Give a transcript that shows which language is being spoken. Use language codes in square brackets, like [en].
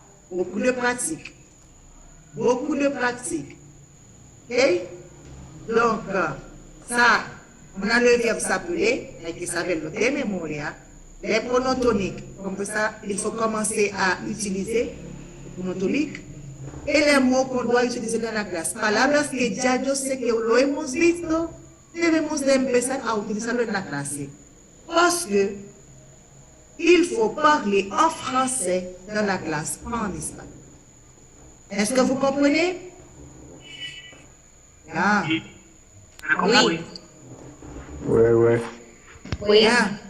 [fr] Beaucoup de pratique. Beaucoup de pratique. Ok? Donc, ça, on a le verbe s'appeler, qui s'appelle le thème mémoria, les pronoms toniques. Comme ça, il faut commencer à utiliser les pronoms toniques et les mots qu'on doit utiliser dans la clase. [es] Palabras que ya yo sé que lo hemos visto, debemos de empezar a utilizarlo en la clase. [fr] Parce que il faut parler en français dans la classe, pas en espagnol. Est-ce que vous comprenez? Ah. Oui. Ouais. Oui. Ah.